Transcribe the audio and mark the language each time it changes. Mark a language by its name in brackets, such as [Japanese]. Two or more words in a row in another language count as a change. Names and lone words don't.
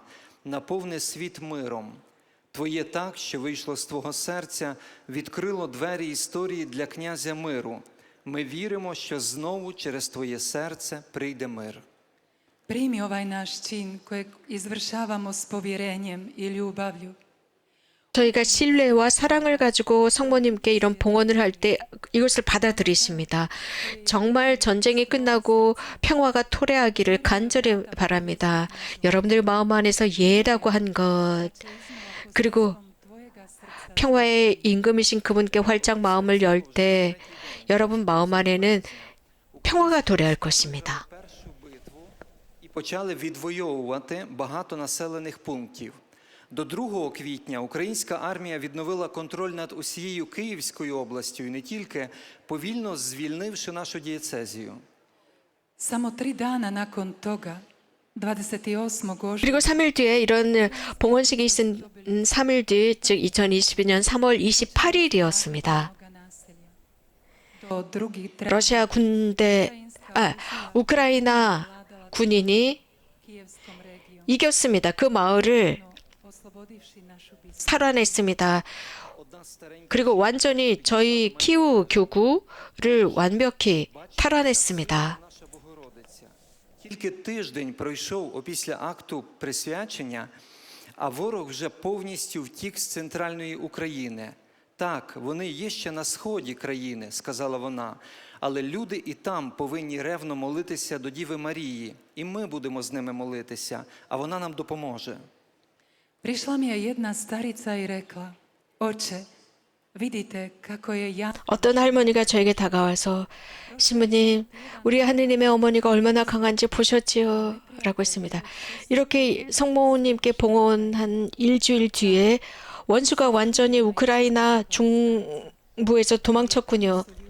[Ukrainian] Наповни світ миром. Твоє так, що вийшло з твого серця, відкрило двері історії для князя миру. Ми віримо, що знову через твоє серце прийде мир. [Croatian] Primi ovaj naš čin kojeg izvršavamo s povjerenjem i ljubavlju. [Korean] 저희가 신뢰와 사랑을 가지고 성모님께 이런 봉헌을 할 때 이것을 받아들이십니다. 정말 전쟁이 끝나고 평화가 토래하기를 간절히 바랍니다. 여러분들 마음 안에서 예라고 한 것, 그리고 [Croatian] Tvojega srca [Korean] 평화의 임금이신 그분께 활짝 마음을 열 때 여러분 마음 안에는 평화가 도래할 것입니다. [Ukrainian] Першу битву і почали відвоювати багато населених пунктів. До 2 квітня українська армія відновила контроль над усією Київською областю і не тільки, повільно звільнивши нашу дієцезію. [Croatian] Samo 3 dana nakon toga, 28. ožujka, [Korean] 그리고 3일 뒤에 이런 봉헌식이 있은 3일 뒤, 즉 2022년 3월 28일이었습니다. [Croatian] naselja. Do drugih [Korean] 러시아 우크라이나 군인이 [Croatian] Kijevskom regijom, [Korean] 이겼습니다. 그 마을을 [Croatian] oslobodivši našu biskupu. [Korean] 탈환했습니다. [Ukrainian] Одна старенька [Korean] 그리고 완전히 저희 키우 교구를 완벽히 탈환했습니다. [Ukrainian] наша Богородиця. Тільки тиждень пройшов опісля акту присвячення, а ворог вже повністю втік з центральної України. Так, вони є ще на сході країни, сказала вона, але люди і там повинні ревно молитися до Діви Марії, і ми будемо з ними молитися, а вона нам допоможе. [Croatian] Prišla mi aj jedna starica i rekla, oče, vidite kako je ja [Korean] 어떤 할머니가 저에게 다가와서 신부님, 우리 하느님의 어머니가 얼마나 강한지 보셨지요? 라고 했습니다. 이렇게 성모님께 봉헌한 일주일 뒤에 원수가 완전히 우크라이나 중부에서 도망쳤군요.